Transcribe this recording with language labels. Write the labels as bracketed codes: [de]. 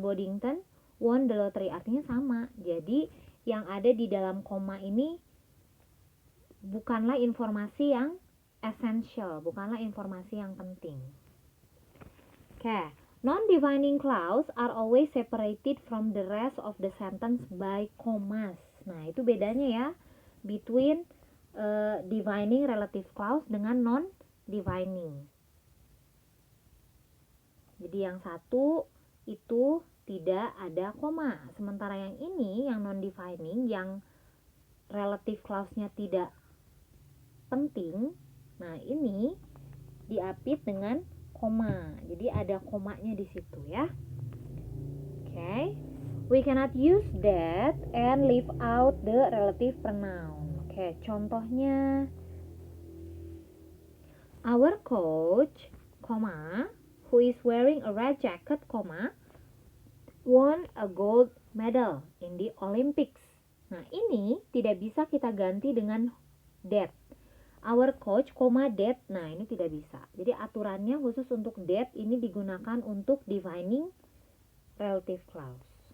[en] Boddington won the lottery, [id] artinya sama. Jadi yang ada di dalam koma ini bukanlah informasi yang essential, bukanlah informasi yang penting. Oke. [en] Non-defining clause are always separated from the rest of the sentence by commas. [id] Nah, itu bedanya ya [en] between [id] defining relative clause dengan non-defining. Jadi yang satu itu tidak ada koma, sementara yang ini yang non-defining, yang relative clause-nya tidak penting. Nah, ini diapit dengan koma. Jadi ada komanya di situ ya. Okay. [en] We cannot use that and leave out the relative pronoun. [id] Oke, contohnya [en] our coach, who is wearing a red jacket, won a gold medal in the Olympics. [id] Nah, ini tidak bisa kita ganti dengan that. [en] Our coach, that. [id] Nah, ini tidak bisa. Jadi aturannya khusus untuk that ini digunakan untuk defining relative clause.